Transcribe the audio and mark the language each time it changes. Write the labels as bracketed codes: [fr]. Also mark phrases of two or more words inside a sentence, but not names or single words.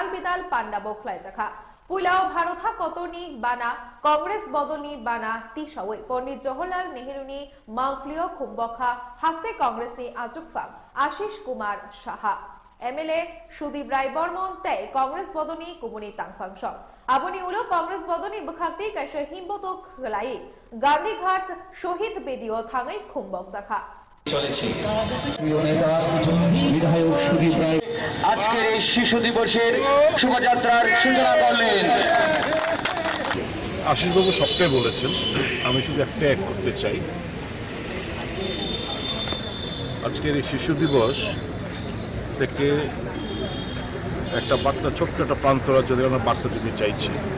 [trp] बिदाल पांडा बोखलाई जाखा पुलाव भारतहा कतनी बाना कांग्रेस बदनी बाना तिसावै पंडित जवाहरलाल नेहरूनी मांगफ्लियो खुम्बखा हास्ते कांग्रेस नि आजुकफा आशीष कुमार साहा एमएलए सुदीप राय बर्मन तै कांग्रेस बदनी कुमुनी तांगफांस आबनी उलो कांग्रेस बदनी बखाक्ति कैसे हिम्बतो खलाई गांधीघाट शहीद बेदियो थांगै खुम्बक जाखा [bn] চলেছে প্রিয় নেতা বিধায়ক সুদীপ রায় আজকের এই শিশু দিবসের শোভাযাত্রার সূচনা করলেন। আশিসবাবু সবটাই বলেছেন, আমি শুধু একটা অ্যাড করতে চাই। আজকের এই শিশু দিবস থেকে একটা বার্তা, ছোট্ট একটা প্রান্তরা যদি আমরা বার্তা দিতে চাইছি।